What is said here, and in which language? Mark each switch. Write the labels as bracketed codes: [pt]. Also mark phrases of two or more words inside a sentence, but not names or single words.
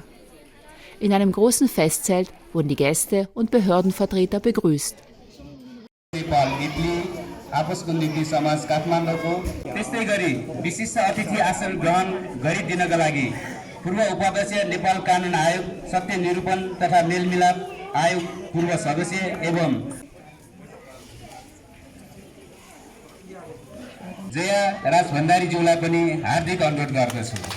[de] In einem großen Festzelt wurden die Gäste und Behördenvertreter begrüßt. [ne] आपसको निम्ति समाज काठमाडौँको त्यस्तै गरी विशिष्ट अतिथि आसन ग्रहण गरिदिनका लागि पूर्व उपाध्यक्ष नेपाल कानुन आयोग सत्य निरूपण तथा मेलमिलाप आयोग पूर्व सदस्य एवं जया राज भण्डारीज्यूलाई पनि हार्दिक अनुरोध गर्दछु।